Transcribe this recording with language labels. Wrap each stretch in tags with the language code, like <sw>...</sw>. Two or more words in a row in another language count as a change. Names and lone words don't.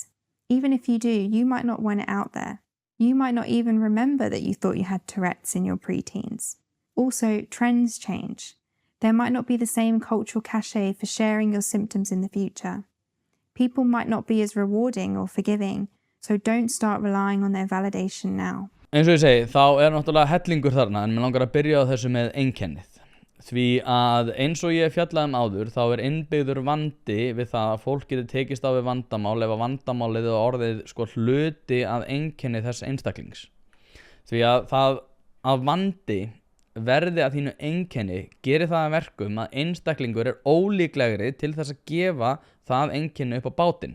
<en>Even if you do, you might not want it out there. You might not even remember that you thought you had Tourette's in your preteens. Also, trends change. There might not be the same cultural cachet for sharing your symptoms in the future. People might not be as rewarding or forgiving, so don't start relying on their validation now.</en> <is>Eins og ég segi, þá náttúrulega hellingur þarna, en mér langar að byrja á þessu með einkennið. Því að eins og ég fjallaði áður, þá innbyggður vandi við það að fólk getur tekist á við vandamál ef að vandamálið er orðið hluti að einkenni þess einstaklings. Því að það að vandi verði að þínu einkenni gerir það að verkum að einstaklingur ólíklegri til þess að gefa það einkenni upp á bátinn.</is>